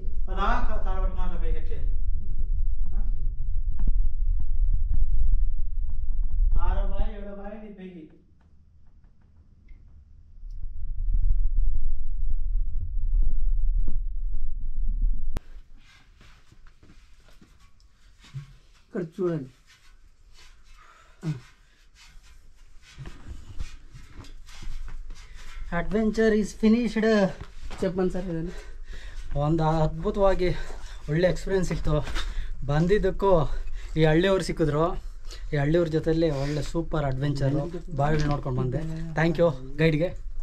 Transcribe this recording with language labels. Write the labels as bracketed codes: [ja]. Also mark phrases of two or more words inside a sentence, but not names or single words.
[te] పైకి 6వ బావి 7వ బావి పైకి. ఇక్కడ చూడండి. [en] adventure is finished. [te] చెప్పండి సార్ ఏదైనా. [kn] ಒಂದು ಅದ್ಭುತವಾಗಿ ಒಳ್ಳೆ ಎಕ್ಸ್ಪೀರಿಯೆನ್ಸ್ ಇತ್ತು. ಬಂದಿದ್ದಕ್ಕೂ ಈ ಹಳ್ಳಿಯವ್ರು ಸಿಕ್ಕಿದ್ರು. ಈ ಹಳ್ಳಿಯವ್ರ ಜೊತೆಯಲ್ಲಿ ಒಳ್ಳೆ [en] super adventure [kn] ಬಾವಿಗಳು ನೋಡ್ಕೊಂಡು ಬಂದೆ. [en] thank you [kn] ಗೈಡ್ಗೆ.